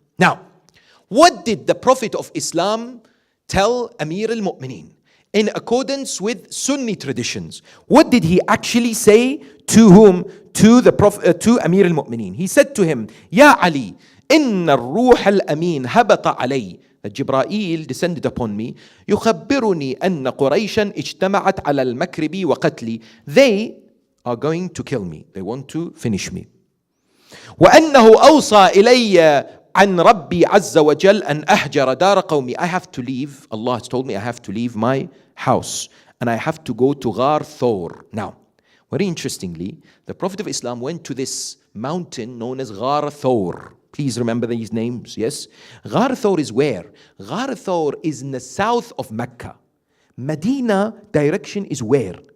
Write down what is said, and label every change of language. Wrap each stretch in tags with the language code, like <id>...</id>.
<en>Now, what did the Prophet of Islam tell Amir al-Mu'mineen? In accordance with Sunni traditions, what did he actually say to whom? To the Prophet, to Amir al-Mu'mineen. He said to him,</en> <ar>Ya Ali, inna ar-ruh al-amin habata alay.</ar> <en>That Jibreel descended upon me.</en> <ar>يخبرني أن قريشا اجتمعت على المكر وقتلي.</ar> <en>They are going to kill me. They want to finish me.</en> <ar>وأنه أوصى إلي عن ربي عز وجل أن أهجر دار قومي.</ar> <en>I have to leave. Allah has told me I have to leave my house and I have to go to Ghar Thawr. Now, very interestingly, the Prophet of Islam went to this mountain known as Ghar Thawr. Please remember these names, yes? Ghar Thawr is where? Ghar Thawr is in the south of Mecca. Medina direction is where?</en>